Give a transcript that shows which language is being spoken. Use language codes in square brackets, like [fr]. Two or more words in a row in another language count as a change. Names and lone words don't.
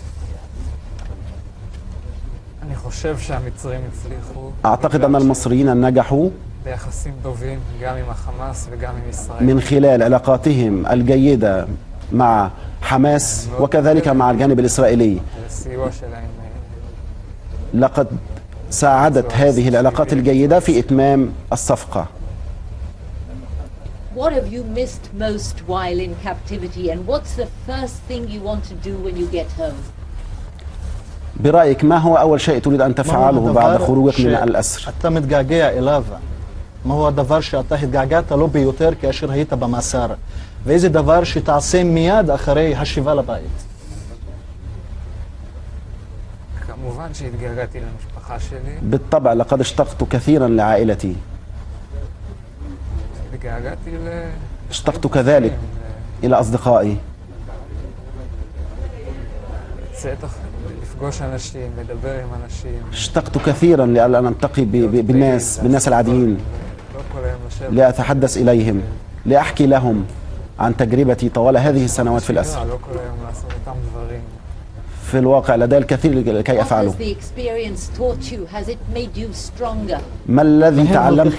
[ar] أعتقد أن المصريين نجحوا من خلال علاقاتهم الجيدة مع حماس وكذلك مع الجانب الإسرائيلي. لقد ساعدت هذه العلاقات الجيدة في إتمام الصفقة. [en] What have you missed most while in captivity, and what's the first thing you want to do when you get home? [ar] برأيك ما هو أول شيء تريد أن تفعله بعد خروجك من الأسر؟ ما هو [he] הדבר שאתה התגעגעת לו ביותר כאשר היית במאסר? ואיזה דבר שתעשה מיד אחרי השיבה לבית. כמובן שהתגעגעתי למשפחה שלי. [ar] بالطبع لقد اشتقت كثيرا لعائلتي. [he] התגעגעתי [ar] اشتقت كذلك إلى أصدقائي. [he] לפגוש אנשים, לדבר עם אנשים. [ar] اشتقت كثيرا لأن ألتقي بالناس العاديين، لأتحدث إليهم، لأحكي لهم عن تجربتي طوال هذه السنوات في الأسر. في الواقع لدي الكثير لكي أفعله. ما الذي تعلمته؟